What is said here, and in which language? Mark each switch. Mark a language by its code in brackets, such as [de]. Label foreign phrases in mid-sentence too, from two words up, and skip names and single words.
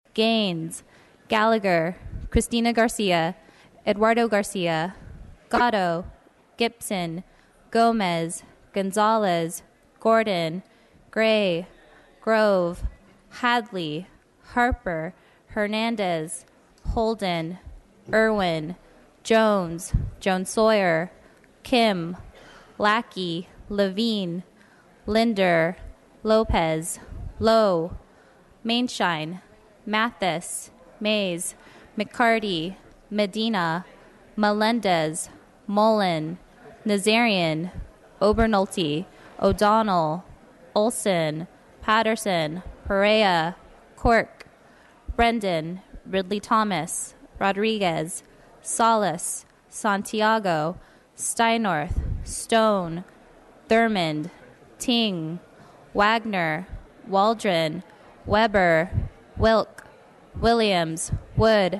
[en] Gaines, Gallagher, Cristina Garcia, Eduardo Garcia, Gatto, Gibson, Gomez, Gonzalez, Gordon, Gray, Grove, Hadley, Harper, Hernandez, Holden, Irwin, Jones, Jones Sawyer, Kim, Lackey, Levine, Linder, Lopez, Lowe, Mainshine, Mathis, Mays, McCarty, Medina, Melendez, Mullen, Nazarian, Obernolte, O'Donnell, Olson, Patterson, Perea, Cork, Brendan, Ridley Thomas, Rodriguez, Salas, Santiago, Steinorth, Stone, Thurmond, Ting, Wagner, Waldron, Weber, Wilk, Williams, Wood.